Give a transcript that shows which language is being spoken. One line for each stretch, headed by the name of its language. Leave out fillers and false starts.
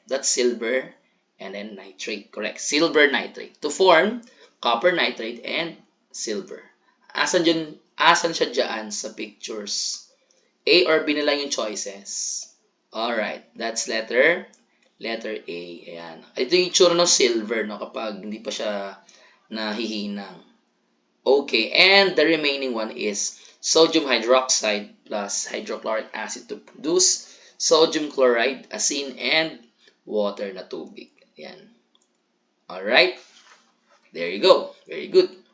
English: That's silver and then nitrate. Correct. Silver nitrate. To form copper nitrate and silver.
Filipino: Asan siya dyan sa pictures? A or B na lang yung choices.
English: Alright, that's letter A. Ayan.
Filipino: Ito yung itsura ng silver, no, kapag hindi pa siya nahihinang.
English: Okay, and the remaining one is sodium hydroxide plus hydrochloric acid to produce sodium chloride, asin, and water na tubig. Ayan. Alright. There you go. Very good.